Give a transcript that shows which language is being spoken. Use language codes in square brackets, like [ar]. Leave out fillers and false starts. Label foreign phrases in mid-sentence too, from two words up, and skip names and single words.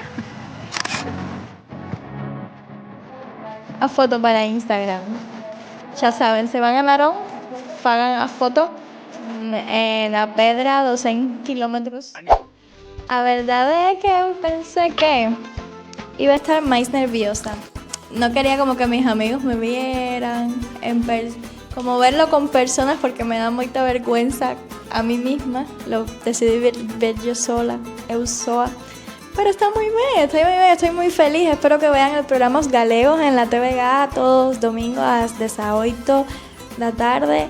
[gl] A foto para Instagram. [es] Ya saben, se van a Narón, [gl] fagan a foto na pedra [es] 200 kilómetros. [gl] A verdade é que eu [es] pensé que iba a estar [gl] máis nerviosa. [es] No quería como que mis amigos me vieran, como verlo con personas porque me da moita vergüenza a mí misma. Lo decidí ver yo sola, [gl] eu soa. [es] Pero está muy bien, estoy muy feliz. Espero que vean el programa Os Galegos en la TVG todos domingos a las 8 [gl] da tarde.